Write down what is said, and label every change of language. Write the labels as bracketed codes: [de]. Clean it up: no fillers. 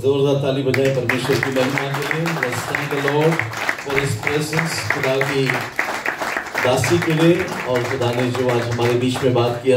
[hi] जोरदार ताली बजाएं परमेश्वर की महिमा के लिए. [en] Let's thank the Lord for His presence. [hi] खुदा की दासी के लिए और खुदा ने जो आज हमारे बीच में बात किया